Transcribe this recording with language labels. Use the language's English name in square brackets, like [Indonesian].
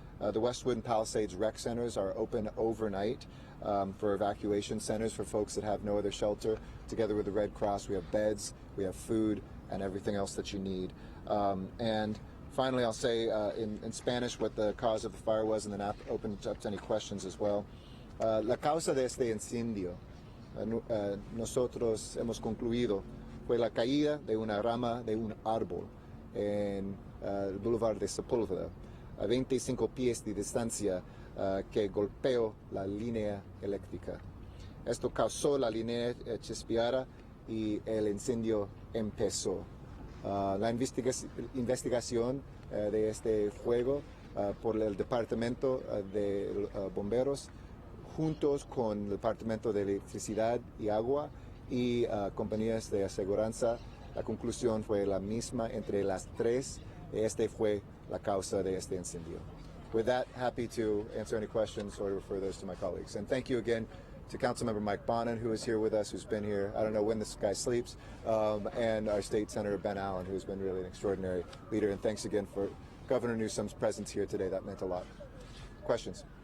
[English] The Westwood and Palisades rec centers are open overnight for evacuation centers for folks that have no other shelter. Together with the Red Cross, we have beds, we have food, and everything else that you need. And finally, I'll say in Spanish what the cause of the fire was, and then open up to any questions as well. [Spanish] La causa de este incendio, nosotros hemos concluido, fue la caída de una rama de un árbol en el Boulevard de Sepúlveda, a 25 pies de distancia, que golpeó la línea eléctrica. Esto causó la línea chispeara y el incendio empezó. La investigación de este fuego por el Departamento de Bomberos, juntos con el Departamento de Electricidad y Agua y compañías de aseguranza, la conclusión fue la misma entre las tres. Este fue la causa de este incendio. [English] With that, happy to answer any questions or refer those to my colleagues. And thank you again to Councilmember Mike Bonin, who is here with us, who's been here, I don't know when this guy sleeps, and our State Senator Ben Allen, who's been really an extraordinary leader. And thanks again for Governor Newsom's presence here today. That meant a lot. Questions?